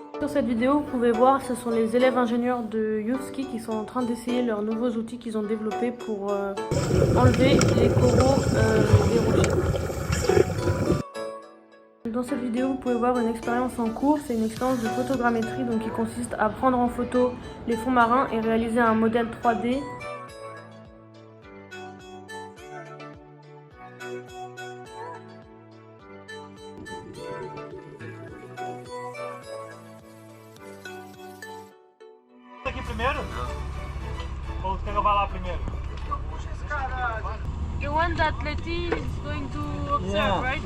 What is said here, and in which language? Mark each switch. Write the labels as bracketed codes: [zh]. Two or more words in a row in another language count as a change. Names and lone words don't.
[fr] cette vidéo, vous pouvez voir, ce sont les élèves ingénieurs de Youthski qui sont en train d'essayer leurs nouveaux outils qu'ils ont développés pour enlever les coraux des rochers. Dans cette vidéo, vous pouvez voir une expérience en cours. C'est une expérience de photogrammétrie donc qui consiste à prendre en photo les fonds marins et réaliser un modèle 3D. [pt] Aqui primeiro? Ou você quer que eu vá lá primeiro? [en] The one that Letty is going to observe, right?